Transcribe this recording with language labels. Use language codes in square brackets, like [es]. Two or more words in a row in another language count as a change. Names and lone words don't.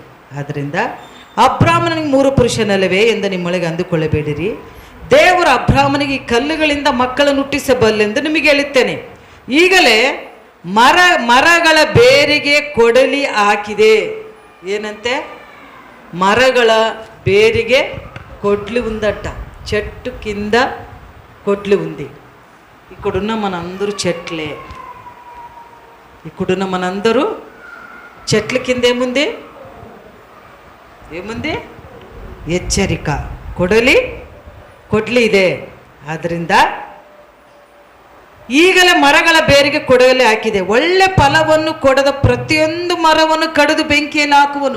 [kn] ಆದ್ದರಿಂದ ಅಬ್ರಾಮನಿಗೆ 3 ಪುರುಷನಲ್ಲವೇ ಎಂದು ನಿಮ್ಮೊಳಗೆ ಅಂದುಕೊಳ್ಳಬೇಡಿರಿ. ದೇವರು ಅಬ್ರಾಮನಿಗೆ ಈ ಕಲ್ಲುಗಳಿಂದ ಮಕ್ಕಳನ್ನು ಹುಟ್ಟಿಸಬಲ್ಲೆಂದು ನಿಮಗೆ ಹೇಳುತ್ತೇನೆ. ಈಗಲೇ ಮರಗಳ ಬೇರಿಗೆ ಕೊಡಲಿ ಹಾಕಿದೆ. ಏನಂತೆ? ಮರಗಳ ಬೇರಿಗೆ ಕೊಡಲಿ ఉందట. [te] చెట్టు కింద కొడ్లి ఉంది. ఇక్కడున్న మనందరూ చెట్లే. ఇక్కడున్న మనందరూ చెట్ల కింద ఏముంది? [kn] ಎಚ್ಚರಿಕ. ಕೊಡ್ಲಿ ಇದೆ. ಆದ್ದರಿಂದ ಈಗಲೇ ಮರಗಳ ಬೇರಿಗೆ ಕೊಡಲಿ ಹಾಕಿದೆ. ಒಳ್ಳೆ ಫಲವನ್ನು ಕೊಡದ ಪ್ರತಿಯೊಂದು ಮರವನ್ನು ಕಡಿದು ಬೆಂಕಿಯಲ್ಲಿ ಹಾಕುವನು.